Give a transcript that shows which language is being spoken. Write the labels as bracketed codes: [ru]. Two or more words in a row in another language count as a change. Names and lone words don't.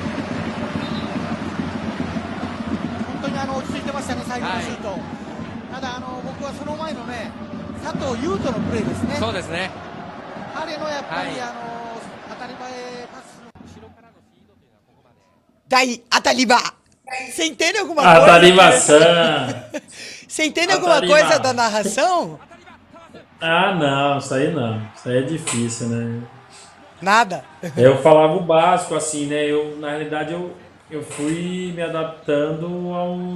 [ja] 本当に落ち着いてましたね、最後のシュート、はい、ただ僕はその前のね佐藤優斗のプレーですね。そうですね、彼のやっぱり、当たり場へパスの後ろからのフィードというのはここまで。 [pt] Daí, Ataliba. Você entende alguma coisa? Atalibação. Você entende alguma coisa da narração? Ah, não, isso aí não. Isso aí é difícil, né? Nada. Eu falava o básico, assim, né? Na realidade, eu fui me adaptando ao...